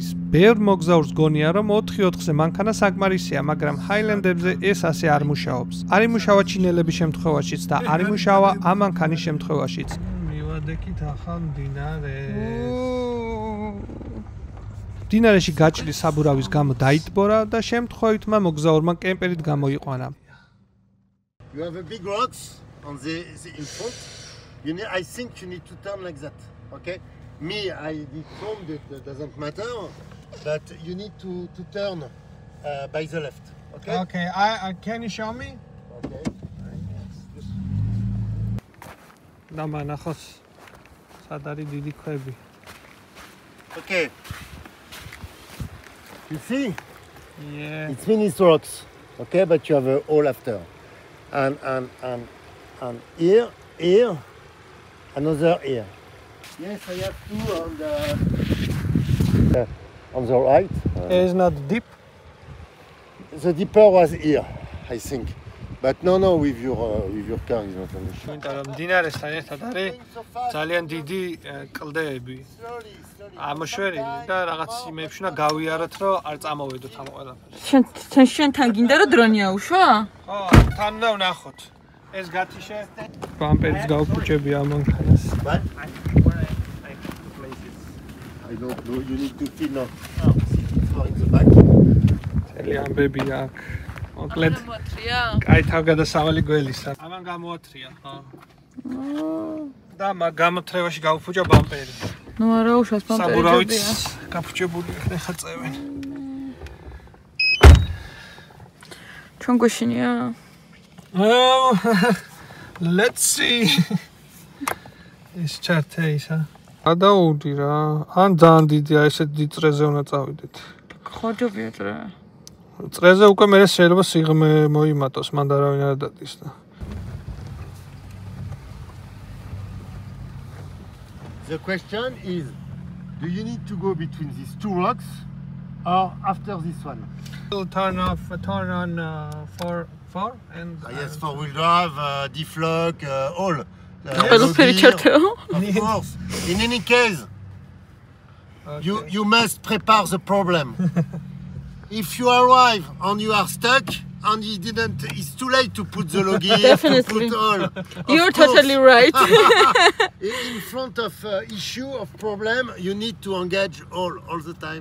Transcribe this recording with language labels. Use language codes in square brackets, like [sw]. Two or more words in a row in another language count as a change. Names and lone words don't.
[ka] ბევრ მოგზაურს გონია რომ 4-4-ზე მანქანა საკმარისია, მაგრამ ჰაილენდებზე ეს ასე არ მუშაობს. არ იმუშავა ჩინელების შემთხვევაშიც და არ იმუშავა ამ მანქანის შემთხვევაშიც. მივადექით ახალ მდინარეს. მდინარეში გაჭრილი საბურავის გამო დაიტბორა და შემთხვევით მოგზაურმა კემპერით გამოიყვანა. [en] You have a big rocks on the in front. I think you need to turn like that, okay? Me, I did from that doesn't matter, but you need to turn by the left, okay? Okay, can you show me? Okay. [ka] ნახოს სად არის დიდი ქვები. [en] Okay. You see? Yeah. It's finished rocks, okay? But you have a hole after, and here. Another here. Yes, I have two on the right. It's not deep. The deeper was here, I think. But no, with your car is not an issue. [ka] მდინარესთან ერთად არის ძალიან დიდი კლდეები. ამოშვერილი და რაღაც იმებში უნდა გავიაროთ, რომ არ წამოვედოთ ამ ყველაფერს. შენთან გინდა რომ დრონი აუშვა? ხო, თან უნდა ვნახოთ. ეს გათიშე ბამპერიც გავფუჭები ამ მანქანას. [en] What? I don't know. You need to feel now. It's for in the back. [ka] წელი ამბები აქ. მოკლედ. გამოთრია? კაი თავგადასავალი გველისა. ამან გამოათრია, ხო? და მაგ გამოთრევაში გავფუჭა ბამპერი. ნუ არა უშავს ბამპერი. საბურავიც გაფუჭებული ხა წევენ. ჩვენ გვეშინია? [en] Oh, let's see. [ka] ეს ჩარტე ისა. გადაუდი რა. ან ძალიან დიდია, ესეთ დიდ წრეზე უნდა წავიდეთ. ხოჯობია წრე. წრეზე უკვე მე შეიძლება სიღრმე მოიმატოს, მან დარავინ არ დადის და. [en] The question is, do you need to go between these two rocks or after this one? Turn on four and Yes, four-wheel drive, deflock, all. [ka] ყველაფერი ჩართეო? [en] Of course. In any case, you must prepare the problem. If you arrive and you are stuck and it's too late to put the login, to put all. You're totally right. In front of issue of problem, you need to engage all the time.